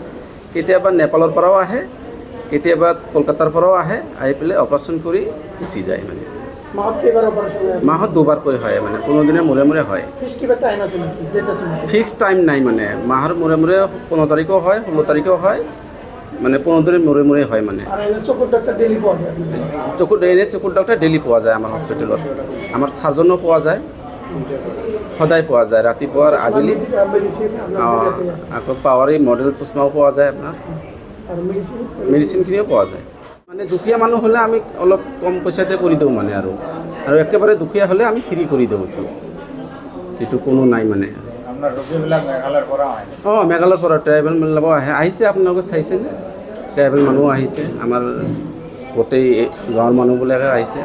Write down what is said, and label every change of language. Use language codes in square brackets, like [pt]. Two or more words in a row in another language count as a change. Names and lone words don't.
[as] কেতিয়াবা নেপালৰ পৰাও আহে, কেতিয়াবা কলকাতাৰ পৰাও আহে, আহি পেলাই অপাৰেশ্যন কৰি গুচি যায়। মানে মাহত কেইবার অপারেশন হয়? মাহত দুবাৰকৈ হয়, মানে 15 দিনৰ মূৰে মূৰে হয়। ফিক্স কিবা টাইম আছে নাকি? ডেট আছে নাকি? ফিক্স টাইম নাই, মানে মাহৰ মূৰে মূৰে 15 তাৰিখেও হয়, 16 তাৰিখেও হয়, মানে 15 দিনের মূৰে মূৰে হয়। মানে [bn] আর এনে চকুর ডাক্তার ডেলি পাওয়া যায় আপনাদের? [as] চকুৰ ডক্টৰ ডেইলি পোৱা যায় আমাৰ হস্পিটেলত। আমাৰ চাৰ্জনো পোৱা যায়, সদায় পোৱা যায়, ৰাতিপুৱা আৰু আবেলি। [bn] মেডিসিন আপনার ইয়াতে আছে? [as] আকৌ পাৱাৰী মডেল চশমাও পোৱা যায় আপোনাৰ, [bn] আর মেডিসিন? [as] মেডিচিনখিনিও পোৱা যায়। মানে দুখীয়া মানুহ হ'লে আমি অলপ কম পইচাতে কৰি দিওঁ মানে, আৰু একেবাৰে দুখীয়া হ'লে আমি ফ্ৰী কৰি দিওঁ। এইটো কোনো নাই মানে। মেঘালয়ৰ পৰা ট্ৰাইবেল মানুহ আহিছে, আপোনালোকে চাইছেনে? ট্ৰাইবেল মানুহ আহিছে, আমাৰ গোটেই গাঁৱৰ মানুহবিলাকে আহিছে।